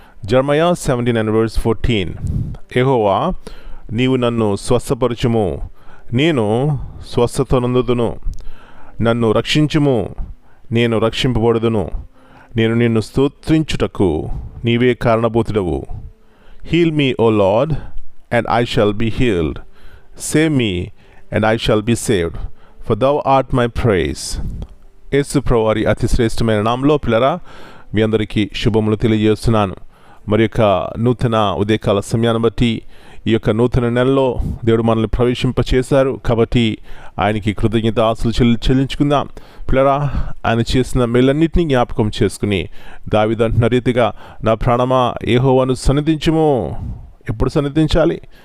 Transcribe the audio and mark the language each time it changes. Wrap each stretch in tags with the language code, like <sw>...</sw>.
<te>జెరమయా 17:14. యెహోవా, నీవు నన్ను స్వస్థపరచుము, నేను స్వస్థత నొందుదును. నన్ను రక్షించుము, నేను రక్షింపబడుదును. నేను నిన్ను స్తోత్రించుటకు నీవే కారణభూతుడవు.</te> <en>Heal me, O Lord, and I shall be healed. Save me, and I shall be saved, for thou art my praise.</en> <te>యేసు ప్రభువారి అతి శ్రేష్టమైన నామములో పిల్లరా, మీ అందరికీ శుభములు తెలియజేస్తున్నాను. మరి యొక్క నూతన ఉదయకాల సమయాన్ని బట్టి ఈ యొక్క నూతన నెలలో దేవుడు మనల్ని ప్రవేశింపచేశారు కాబట్టి ఆయనకి కృతజ్ఞతాస్తులు చెల్లించుకుందాం. పిల్లరా, ఆయన చేసిన మేలన్నింటినీ జ్ఞాపకం చేసుకుని దావీదు అంటున్న రీతిగా, నా ప్రాణమా యెహోవాను సన్నిధించుము. ఎప్పుడు సన్నిధించాలి?</te>